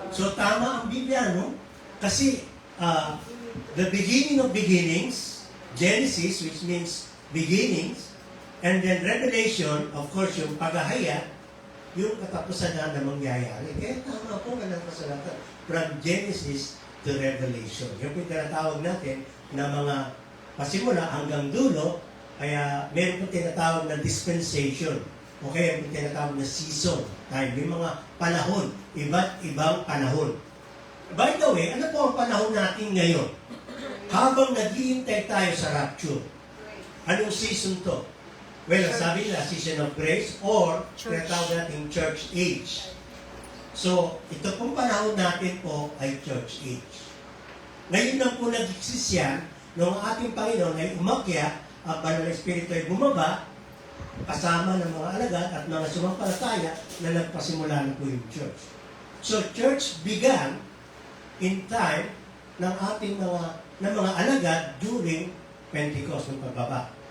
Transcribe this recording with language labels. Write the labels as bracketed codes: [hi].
[en] So [tl] tama ang Biblia, no? Kasi [en] the beginning of beginnings, Genesis, which means beginnings, and then Revelation, of course, [tl] yung paghahayag, yung katapusan na mangyayari. Kaya tama po ka ng kasalatan. [en] From Genesis to Revelation. [tl] Yung pinatawag natin na mga pasimula hanggang dulo, kaya meron po tinatawag na dispensation. O kaya yung tinatawag na season. Dahil may mga panahon, iba't ibang panahon. [en] By the way, [tl] ano po ang panahon natin ngayon? Habang naghihintay tayo sa rapture, anong season to? [en] Well, [tl] sabi nila, [en] season of grace or [tl] tinatawag natin [en] church age. [tl] So, ito pong panahon natin po ay church age. Ngayon lang po nag-exist yan nung ating Panginoon ay umakyat, ang Banal na Espiritu ay bumaba, kasama ng mga alagad at mga sumampalataya na nagpasimula na po yung church. [en] So, church began in time [tl] ng ating mga alagad [en] during Pentecost, [tl] ng pagbaba.